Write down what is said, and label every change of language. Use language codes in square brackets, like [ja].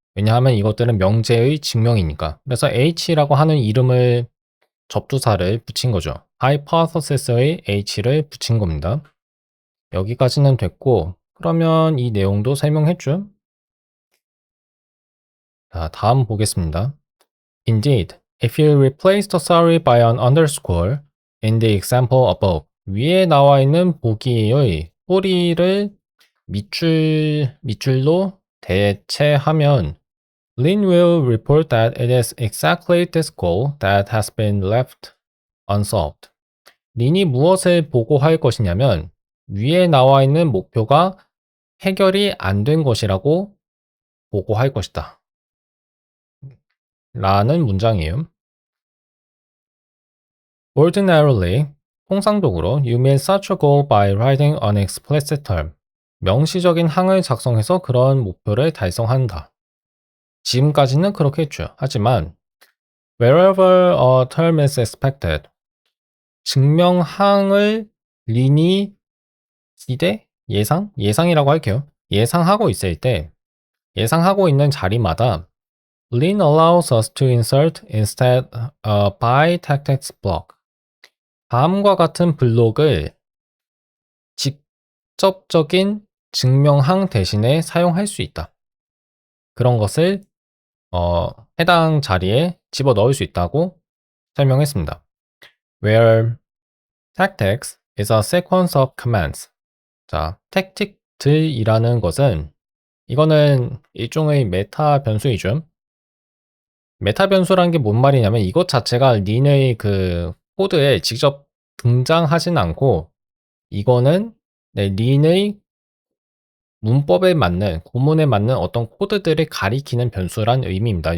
[ko] 왜냐하면 이것들은 명제의 증명이니까. 그래서 H라고 하는 이름을 접두사를 붙인 거죠. hypothesis의 H를 붙인 겁니다. 여기까지는 됐고, 그러면 이 내용도 설명했죠. 자, 다음 보겠습니다. [en] Indeed, if you replace the sorry by an underscore in the example above, [ko] 위에 나와 있는 보기의 소리를 밑줄로 대체하면 [en] Lin will report that it is exactly this goal that has been left unsolved. [ko] 린이 무엇을 보고할 것이냐면 위에 나와 있는 목표가 해결이 안 된 것이라고 보고할 것이다. 라는 문장이에요. [en] Ordinarily, [ko] 통상적으로 [en] you mean such a goal by writing an explicit term. [ko] 명시적인 항을 작성해서 그런 목표를 달성한다. 지금까지는 그렇게 했죠. 하지만 [en] wherever a term is expected, [ko] 증명항을 린이 기대? 예상이라고 할게요. 예상하고 있을 때 예상하고 있는 자리마다 [en] Lin allows us to insert instead a by tactics block. [ko] 다음과 같은 블록을 직접적인 증명항 대신에 사용할 수 있다. 그런 것을 해당 자리에 집어넣을 수 있다고 설명했습니다. [en] Where tactics is a sequence of commands. [ko] 자, 택틱들이라는 것은 이거는 일종의 메타 변수이죠. 메타 변수라는 게 뭔 말이냐면 이것 자체가 린의 그 코드에 직접 등장하진 않고 이거는 린의 문법에 맞는 고문에 맞는 어떤 코드들을 가리키는 변수란 의미입니다.